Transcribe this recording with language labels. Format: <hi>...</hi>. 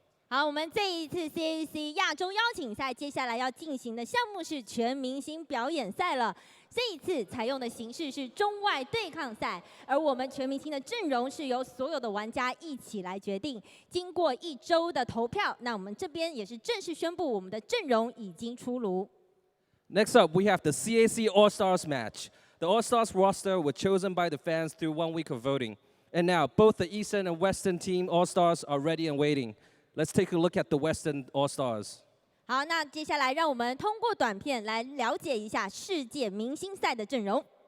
<zh>好，我们这一次 CAC 亚洲邀请赛，接下来要进行的项目是全明星表演赛了。这一次采用的形式是中外对抗赛，而我们全明星的阵容是由所有的玩家一起来决定。经过1周的投票，那我们这边也是正式宣布我们的阵容已经出炉。</zh> <en>Next up, we have the CAC All-Stars match. The All-Stars roster were chosen by the fans through 1 week of voting. And now, both the Eastern and Western team All-Stars are ready and waiting. Let's take a look at the Western All-Stars.</en> <zh>好，那接下来让我们通过短片来了解一下世界明星赛的阵容。</zh>